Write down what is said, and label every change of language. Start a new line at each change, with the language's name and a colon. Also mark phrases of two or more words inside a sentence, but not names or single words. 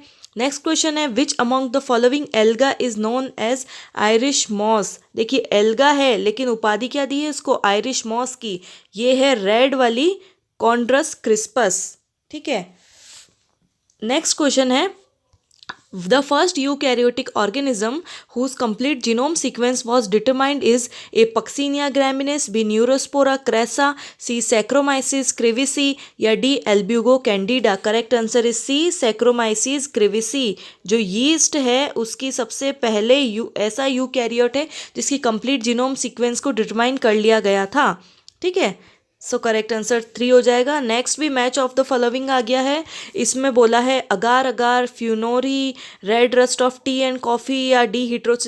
English: next question है which among the following alga is known as Irish moss।
Hindi: देखिए एल्गा है लेकिन उपाधि क्या दी है इसको, आयरिश मॉस की, ये है रेड वाली कॉन्ड्रस क्रिस्पस। ठीक है,
English: next question है the first eukaryotic organism whose complete genome sequence was determined is a Puccinia graminis, B Neurospora crassa, C Saccharomyces cerevisiae या D Albugo candida। correct answer is C Saccharomyces cerevisiae।
Hindi: जो यीस्ट है उसकी सबसे पहले ऐसा यूकैरियोट है जिसकी
English: complete genome sequence
Hindi: को डिटरमाइन कर लिया गया था। ठीक है,
English: so correct answer
Hindi: 3 हो जाएगा। नेक्स्ट भी
English: match of the following
Hindi: आ गया है, इसमें बोला है अगार अगार, फ्यूनोरी,
English: red rust of tea and coffee
Hindi: या डी हिट्रोसिस।